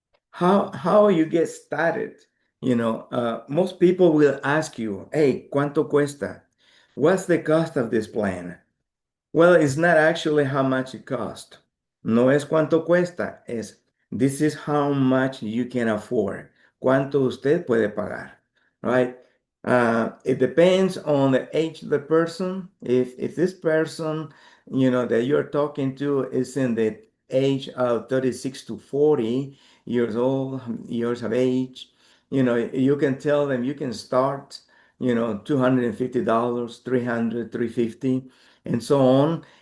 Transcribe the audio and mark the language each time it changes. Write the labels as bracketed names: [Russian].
[English] How you get started? Most people will ask you, hey, [Spanish] ¿cuánto cuesta? [English] What's the cost of this plan? Well, it's not actually how much it costs. [Spanish] No es cuánto cuesta, [English] this is how much you can afford. [Spanish] Cuánto usted puede pagar, right? [English] It depends on the age of the person. If this person, that you're talking to is in the age of 36 to 40 years of age, you can tell them you can start, $250, $300, $350, and so on.